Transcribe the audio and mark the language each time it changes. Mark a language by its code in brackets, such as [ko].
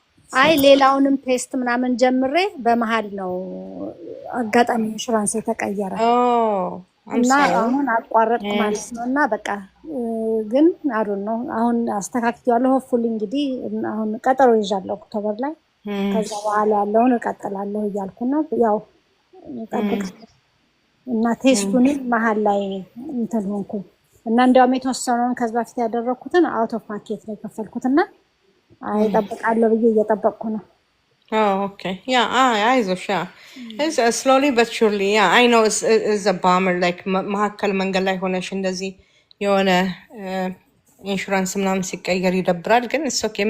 [am] አይ ሌላውንም ቴስት ምናምን ጀምሬ በመሃል ነው አጋጣሚ ኢንሹራንስ የተቀየረ እና አሁን አቋረጥኩ ማለት ነው። እና በቃ ግን አዶን ነው አሁን አስተካክያለሁ። ሆፕፉሊ እንግዲህ አሁን ቀጠሮ ይዣለሁ ኦክቶበር ላይ። ከዛ በኋላ ያለውን እቀጥላለሁ እያልኩ ነው። ያው ጠብቅ እና ቴስቱንም መሀል ላይ እንትን ሆንኩ እና እንዲያውም የተወሰነውን ከዛ በፊት ያደረኩትን [en] አውት ኦፍ ማርኬት [am] ነው የከፈልኩትና እጠብቃለሁ ብዬ እየጠበቅኩ ነው። [en] Oh, okay. Yeah, [am] አይዞሽ። [en] It's slowly but surely. Yeah, I know it's a bummer. [am] Like መሀከል መንገድ ላይ ሆነሽ እንደዚህ የሆነ ኢንሹራንስ ምናምን ሲቀየር ይደብራል። ግን [en] it's okay.